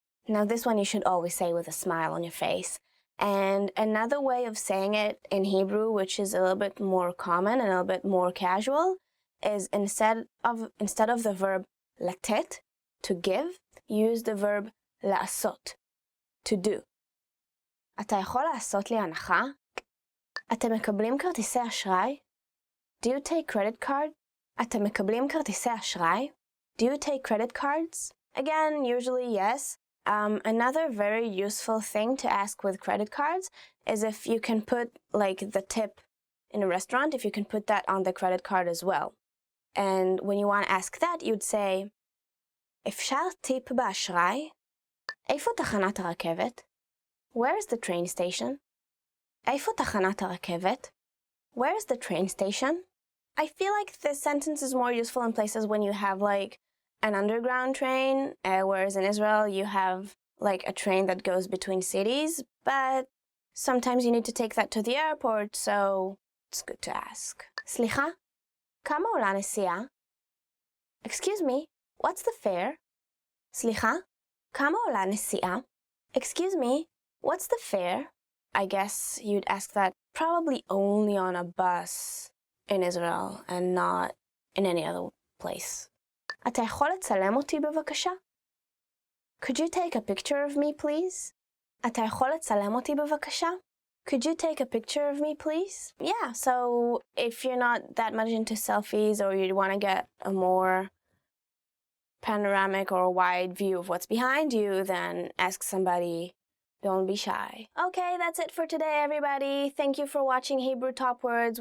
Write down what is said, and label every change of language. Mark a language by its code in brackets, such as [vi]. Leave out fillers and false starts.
[en] Now this one you should always say with a smile on your face. And another way of saying it in Hebrew, which is a little bit more common and a little bit more casual, is instead of the verb לתת, to give, use the verb לעשות, to do. [he] אתה יכול לעשות לי הנחה? אתם מקבלים כרטיסי אשראי? [en] Do you take credit card? אתם מקבלים כרטיסי אשראי? Do you take credit cards? Again, usually yes. Another very useful thing to ask with credit cards is if you can put like the tip in a restaurant, if you can put that on the credit card as well. And when you want to ask that, you'd say, [he] אפשר טיפ באשראי? איפה תחנת הרכבת? [en] Where's the train station? [he] איפה תחנת הרכבת? [en] Where's the train station? I feel like this sentence is more useful in places when you have like an underground train, whereas in Israel you have like a train that goes between cities, but sometimes you need to take that to the airport, so it's good to ask. סליחה? [he] כמה עולה נסיעה? [en] Excuse me, what's the fare? סליחה? [he] כמה עולה נסיעה? [en] Excuse me, what's the fare? I guess you'd ask that probably only on a bus in Israel and not in any other place. [he] אתה יכול לצלם אותי בבקשה? [en] Could you take a picture of me, please? [he] אתה יכול לצלם אותי בבקשה? [en] Could you take a picture of me, please? Yeah, so if you're not that much into selfies or you want to get a more panoramic or wide view of what's behind you, then ask somebody. Don't be shy. Okay, that's it for today, everybody. Thank you for watching Hebrew Top Words.